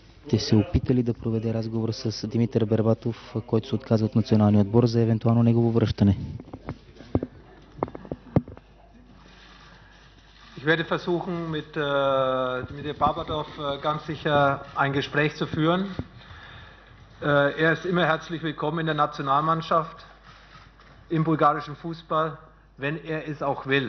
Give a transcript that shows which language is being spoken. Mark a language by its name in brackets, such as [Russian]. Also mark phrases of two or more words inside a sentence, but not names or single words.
[Bulgarian] ще се опита ли да проведе разговор с Димитър Бербатов, който се отказва от националния отбор, за евентуално негово връщане? [German] Ich werde versuchen, mit Dimitar Berbatov ganz sicher ein Gespräch zu führen. Er ist immer herzlich willkommen in der Nationalmannschaft, im bulgarischen Fußball, wenn er es auch will.